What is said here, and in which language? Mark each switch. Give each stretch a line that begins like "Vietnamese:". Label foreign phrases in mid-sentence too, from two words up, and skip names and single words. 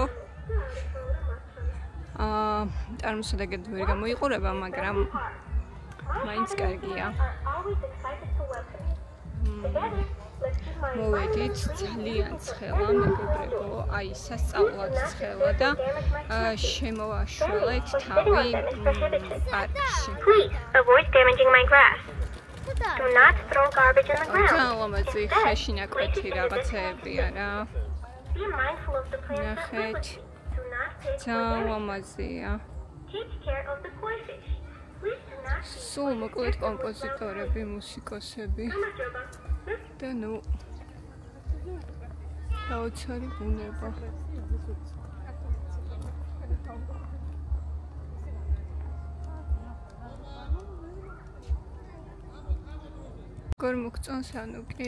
Georgian: წარმოსადეგად ვერ გამოიყურება, მაგრამ მაინც კარგია. მოვედით ძალიან ცხელა მეგობრებო, აი სასწაულად ცხელა და შემოვაშველეთ თავი პარკში.
English: Avoid damaging my grass. Do not throw garbage in the ground.
Georgian: ძალამაზი ხეში ნაკვეთი რაღაცეებია რა.
English: Be mindful of the plant's
Georgian: ნახეთ.
English: Do not take
Georgian: ძალამაზია.
English: Take care of the koi fish. Please do not
Georgian: სულ მოკლედ კომპოზიტორები, მუსიკოსები და ნუ საოცარი ბუნება. გორ მოგწონს ანუ კი?